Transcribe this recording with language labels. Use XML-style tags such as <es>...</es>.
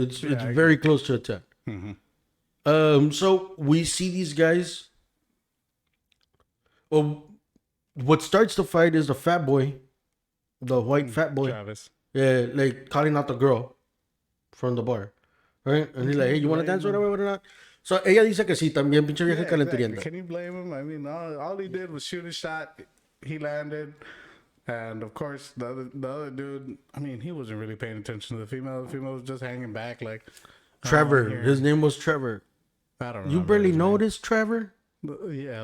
<en>It's very close to a 10. So we see these guys. Well, what starts the fight is the fat boy, the white fat boy. Travis. Yeah, like calling out the girl from the bar, right? And he's like, "Hey, you want to dance or whatever or not?"</en> <es>So ella dice que sí, también pinche vieja calenturienta.</es> <en>Can you blame him? I mean, all he did was shoot a shot. He landed. And of course, the other dude, I mean, he wasn't really paying attention to the female. The female was just hanging back like... Trevor. His name was Trevor. I don't know. You barely noticed, Trevor? Yeah.</en>